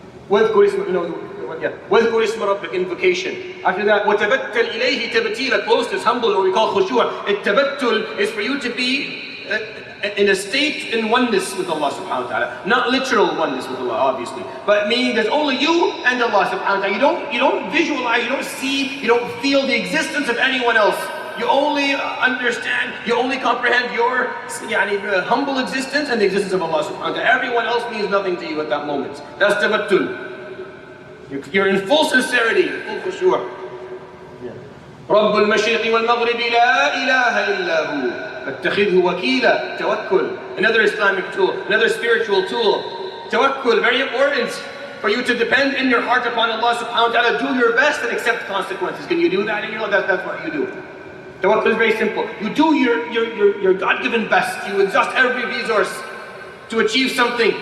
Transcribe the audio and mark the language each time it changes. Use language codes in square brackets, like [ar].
[ar] وَاذْكُرِ اسْمَ رَبِّكَ, invocation. [en] After that, [ar] وَتَبَتَّلْ إِلَيْهِ تَبْتِيلًا, [en] closeness, humble, what we call khushu'. التَّبَتُّل is for you to be in a state in oneness with Allah subhanahu wa ta'ala. Not literal oneness with Allah, obviously, but meaning there's only you and Allah subhanahu wa ta'ala. You don't visualize, you don't see, you don't feel the existence of anyone else. You only understand, you only comprehend your humble existence and the existence of Allah subhanahu wa ta'ala. Everyone else means nothing to you at that moment. That's tabattul. You're in full sincerity, full khushu'. [ar] رب المشرق والمغرب لا إله إلا هو فاتخذه وكيلا. [en] Tawakkul, another Islamic tool, another spiritual tool. Tawakkul, very important for you to depend in your heart upon Allah subhanahu wa ta'ala. Do your best and accept consequences. Can you do that in your life? That's what you do. Tawakkul is very simple. You do your God-given best. You exhaust every resource to achieve something.